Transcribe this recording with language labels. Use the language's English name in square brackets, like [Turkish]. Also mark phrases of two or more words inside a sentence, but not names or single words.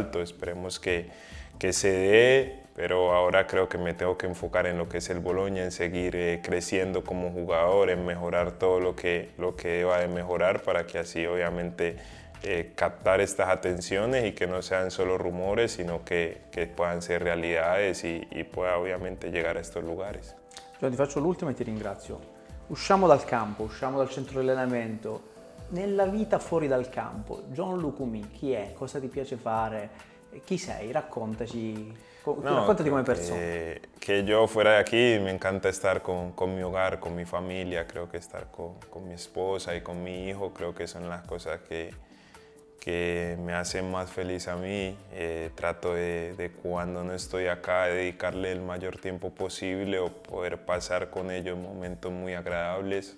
[Spanish] Esperemos que que se dé, pero ahora creo que me tengo que enfocar en lo que es el Bologna, en seguir creciendo como jugador, en mejorar todo lo que deba de mejorar para que así obviamente captar estas atenciones y que no sean solo rumores, sino que puedan ser realidades y pueda ovviamente llegar a estos lugares. [Italian] Ti faccio l'ultima e ti ringrazio. Usciamo dal campo, usciamo dal centro di allenamento. Nella vita fuori dal campo, Gianluca Mi, chi è? Cosa ti piace fare? Chi sei? Raccontaci, raccontati come persona. [Spanish] Que yo fuera de aquí me encanta estar con mi hogar, con mi familia, creo que estar con mi esposa y con mi hijo, creo que son las cosas que me hacen más feliz a mí. Trato de cuando no estoy acá dedicarle el mayor tiempo posible o poder pasar con ellos momentos muy agradables.